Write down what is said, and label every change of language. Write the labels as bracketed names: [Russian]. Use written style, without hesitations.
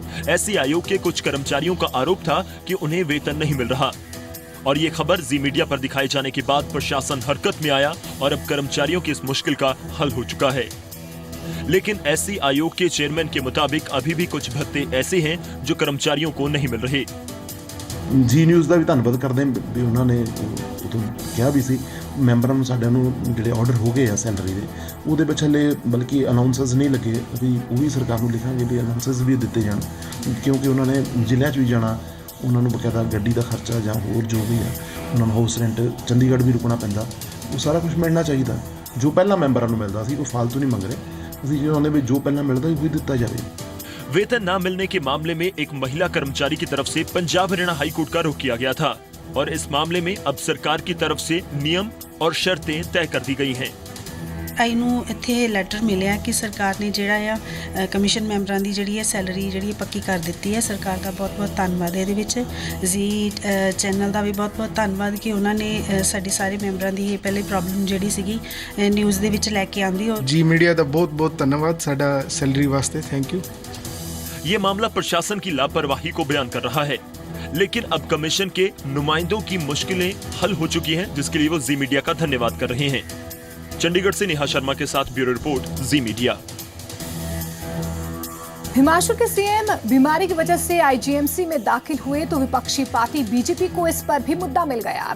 [Hindi] SC आयोग के कुछ कर्मचारियों का आरोप था कि उन्हें वेतन नहीं मिल रहा और ये खबर जी मीडिया पर दिखाए जाने के बाद प्रशासन हरकत में आया और अब कर्मचारियों की इस मुश्किल का हल हो चुका है। लेकिन एससी आयोग के चेयरमैन के मुताबिक अभी भी कुछ भत्ते ऐसे हैं जो कर्मचारियों को नहीं मिल रहे। [Punjabi] जी न्यूज़ ਦਾ ਵੀ ਧੰਨਵਾਦ ਕਰਦੇ ਹਾਂ ਵੀ ਉਹਨਾਂ ਨੇ ਉਦੋਂ ਕਿਹਾ ਵੀ ਸੀ ਮੈਂਬਰਾਂ ਨੂੰ ਸਾਡਿਆਂ ਨੂੰ ਜਿਹੜੇ ਆਰਡਰ ਹੋ ਗਏ ਆ ਸੈਲਰੀ ਦੇ ਉਹਦੇ ਵਿੱਚ ਹਲੇ ਬਲਕਿ ਅਨਾਉਂਸਰਸ ਨਹੀਂ ਲੱਗੇ ਵੀ ਉਹ ਵੀ ਸਰਕਾਰ ਨੂੰ ਲਿਖਾਂਗੇ ਵੀ ਅਨਾਉਂਸਰਸ ਵੀ ਦਿੱਤੇ ਜਾਣ ਕਿਉਂਕਿ ਉਹਨਾਂ ਨੇ ਜ਼ਿਲ੍ਹਿਆਂ 'ਚ ਵੀ ਜਾਣਾ ਉਹਨਾਂ ਨੂੰ ਬਕਾਇਦਾ ਗੱਡੀ ਦਾ ਖਰਚਾ ਜਾਂ ਹੋਰ ਜੋ ਵੀ ਹੈ ਉਹਨਾਂ ਨੂੰ ਹਾਊਸ ਰੈਂਟ ਚੰਡੀਗੜ੍ਹ ਵੀ ਰੁਕਣਾ ਪੈਂਦਾ ਉਹ ਸਾਰਾ ਕੁਝ ਮਿਲਣਾ ਚਾਹੀਦਾ ਜੋ ਪਹਿਲਾਂ ਮੈਂਬਰਾਂ ਨੂੰ ਮਿਲਦਾ ਸੀ ਕੋਈ ਫालतू ਨਹੀਂ ਮੰਗ ਰਹੇ ਅਸੀਂ ਚਾਹੁੰਦੇ ਵੀ ਜੋ ਪਹਿਲਾਂ ਮਿਲਦਾ ਸੀ ਉਹ ਦਿੱਤਾ ਜਾਵੇ। [Hindi] वेतन न मिलने के मामले में एक महिला कर्मचारी की तरफ से पंजाब हरियाणा हाई कोर्ट का रुख किया गया था और इस मामले में अब सरकार की तरफ से नियम और शर्तें तय कर दी गई हैं। [Punjabi] ਆਈ ਨੂੰ ਇੱਥੇ ਲੈਟਰ ਮਿਲਿਆ ਕਿ ਸਰਕਾਰ ਨੇ ਜਿਹੜਾ ਆ ਕਮਿਸ਼ਨ ਮੈਂਬਰਾਂ ਦੀ ਜਿਹੜੀ ਹੈ ਸੈਲਰੀ ਜਿਹੜੀ ਪੱਕੀ ਕਰ ਦਿੱਤੀ ਹੈ। ਸਰਕਾਰ ਦਾ ਬਹੁਤ ਬਹੁਤ ਧੰਨਵਾਦ ਇਹਦੇ ਵਿੱਚ। ਜੀ ਚੈਨਲ ਦਾ ਵੀ ਬਹੁਤ ਬਹੁਤ ਧੰਨਵਾਦ ਕਿ ਉਹਨਾਂ ਨੇ ਸਾਡੇ ਸਾਰੇ ਮੈਂਬਰਾਂ ਦੀ ਇਹ ਪਹਿਲੇ ਪ੍ਰੋਬਲਮ ਜਿਹੜੀ ਸੀਗੀ ਨਿਊਜ਼ ਦੇ ਵਿੱਚ ਲੈ ਕੇ ਆਂਦੀ। ਜੀ ਮੀਡੀਆ ਦਾ ਬਹੁਤ ਬਹੁਤ ਧੰਨਵਾਦ ਸਾਡਾ ਸੈਲਰੀ ਵਾਸਤੇ, ਥੈਂਕ ਯੂ। [Hindi] ये मामला प्रशासन की लापरवाही को बयान कर रहा है, लेकिन अब कमीशन के नुमाइंदों की मुश्किलें हल हो चुकी हैं, जिसके लिए वो जी मीडिया का धन्यवाद कर रहे हैं। चंडीगढ़ से नेहा शर्मा के साथ ब्यूरो रिपोर्ट, जी मीडिया। हिमाचल के सीएम बीमारी की वजह से आईजीएमसी में दाखिल हुए तो विपक्षी पार्टी बीजेपी को इस पर भी मुद्दा मिल गया।